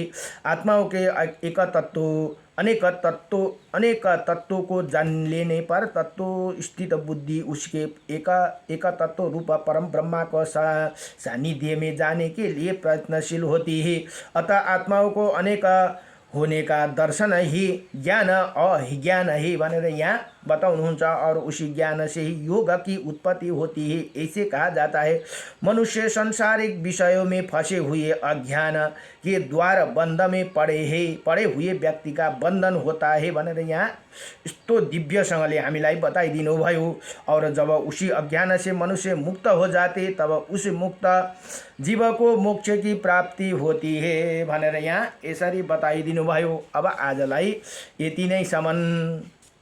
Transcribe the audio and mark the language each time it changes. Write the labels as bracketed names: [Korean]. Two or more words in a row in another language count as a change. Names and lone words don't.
[Hindi] आत्माओं के अनेक तत्वों को जान लेने पर तत्व स्थित बुद्धि उसके एक तत्व रूप परम ब्रह्मा को सानिध्य में जाने के लिए प्रयत्नशील होती है। अतः आत्माओं को अनेक होने का दर्शन ही ज्ञान अज्ञान है [Nepali] भनेर यहाँ बताउनुहुन्छ। [Hindi] और उसी ज्ञान से ही योग की उत्पत्ति होती है। ऐसे कहा जाता है मनुष्य सांसारिक विषयों में फंसे हुए अज्ञान के द्वार बंध में पड़े हुए व्यक्ति का बंधन होता है [Nepali] भनेर यहाँ यस्तो दिव्यसँगले हामीलाई बताइदिनु भयो। [Hindi] और जब उसी अज्ञान से मनुष्य मुक्त हो जाते तब उस मुक्त जीव को मोक्ष की प्राप्ति होती है [Nepali] भनेर यहाँ यसरी बताइदिनु भयो। अब आजलाई यति नै सम्म।